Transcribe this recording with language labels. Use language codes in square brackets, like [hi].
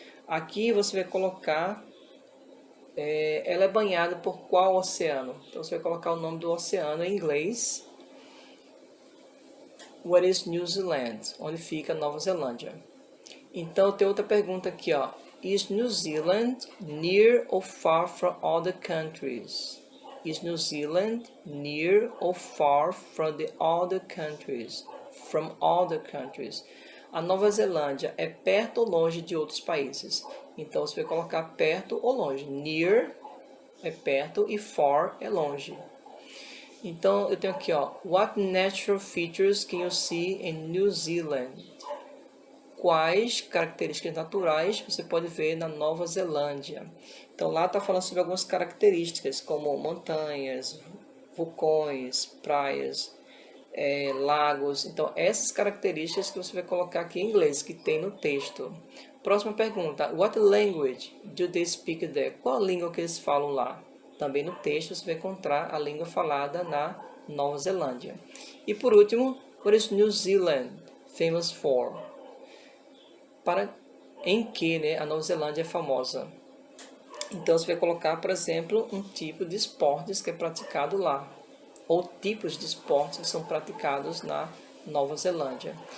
[pt] Aqui você vai colocar, ela é banhada por qual oceano? Então você vai colocar o nome do oceano em inglês. [en] Where is New Zealand? [pt] Onde fica a Nova Zelândia? Então tem outra pergunta aqui, ó. [en] Is New Zealand near or far from other countries? Is New Zealand near or far from the other countries? From other countries. [pt] A Nova Zelândia é perto ou longe de outros países? Então você vai colocar perto ou longe. Near é perto e far é longe. Então eu tenho aqui, ó. [en] What natural features can you see in New Zealand? [pt] Quais características naturais você pode ver na Nova Zelândia? Então lá está falando sobre algumas características, como montanhas, vulcões, praias, lagos. Então essas características que você vai colocar aqui em inglês, que tem no texto. Próxima pergunta. [en] What language do they speak there? [pt] Qual a língua que eles falam lá? Também no texto você vai encontrar a língua falada na Nova Zelândia. E por último, [en] what is New Zealand famous for? [pt] Em que, né, a Nova Zelândia é famosa. Então você vai colocar, por exemplo, um tipo de esportes que é praticado lá, ou tipos de esportes que são praticados na Nova Zelândia.